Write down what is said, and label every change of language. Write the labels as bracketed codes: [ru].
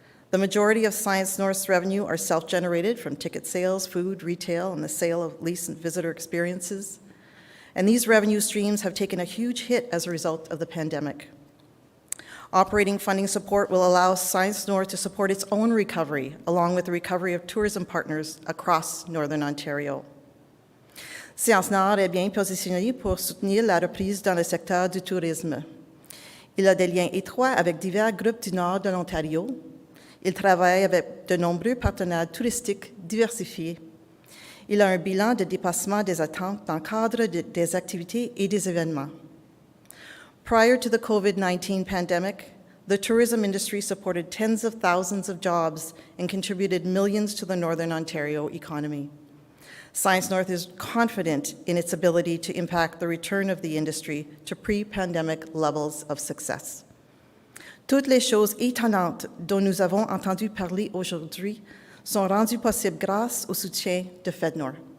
[en] The majority of Science North's revenue are self-generated from ticket sales, food, retail, and the sale of lease and visitor experiences. And these revenue streams have taken a huge hit as a result of the pandemic. Operating funding support will allow Science North to support its own recovery, along with the recovery of tourism partners across Northern Ontario. [fr] Science Nord est bien positionné pour soutenir la reprise dans le secteur du tourisme. Il a des liens étroits avec divers groupes du nord de l'Ontario. Il travaille avec de nombreux partenaires touristiques diversifiés. Il a un bilan de dépassement des attentes dans le cadre des activités et des événements. [en] Prior to the COVID-19 pandemic, the tourism industry supported tens of thousands of jobs and contributed millions to the Northern Ontario economy. Science North is confident in its ability to impact the return of the industry to pre-pandemic levels of success. [fr] Toutes les choses étonnantes dont nous avons entendu parler aujourd'hui sont rendues possibles grâce au soutien de FedNor.